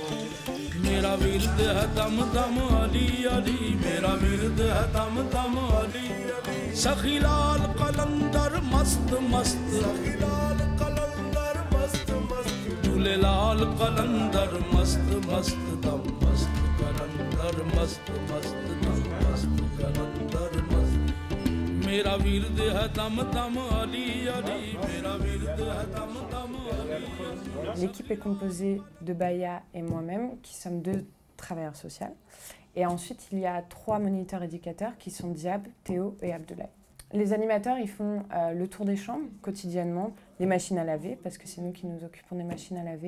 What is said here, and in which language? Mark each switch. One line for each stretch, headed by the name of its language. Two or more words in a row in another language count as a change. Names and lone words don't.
Punjabi: ਮੇਰਾ ਵਿਰਦ ਹੈ ਦਮ ਦਮ ਅਲੀ ਅਲੀ ਮੇਰਾ ਵਿਰਦ ਹੈ ਦਮ ਦਮ ਅਲੀ ਅਲੀ ਸਖੀ ਲਾਲ ਕਲੰਦਰ ਮਸਤ ਮਸਤ ਸਖੀ ਲਾਲ ਕਲੰਦਰ ਮਸਤ ਮਸਤ ਦੂਲ੍ਹੇ ਲਾਲ ਕਲੰਦਰ ਮਸਤ ਮਸਤ ਦਮ ਮਸਤ ਕਲੰਦਰ ਮਸਤ ਮਸਤ ਦਮ ਮਸਤ ਕਲੰਦਰ ਮਸਤ ਮੇਰਾ ਵਿਰਦ ਹੈ ਦਮ ਦਮ ਅਲੀ ਅਲੀ ਮੇਰਾ ਵਿਰਦ ਹੈ ਦਮ ਦਮ ਅਲੀ।
French: L'équipe est composée de Baya et moi-même, qui sommes 2 travailleurs sociaux. Et ensuite, il y a 3 moniteurs éducateurs qui sont Diab, Théo et Abdoulaye. Les animateurs, ils font le tour des chambres quotidiennement, les machines à laver, parce que c'est nous qui nous occupons des machines à laver.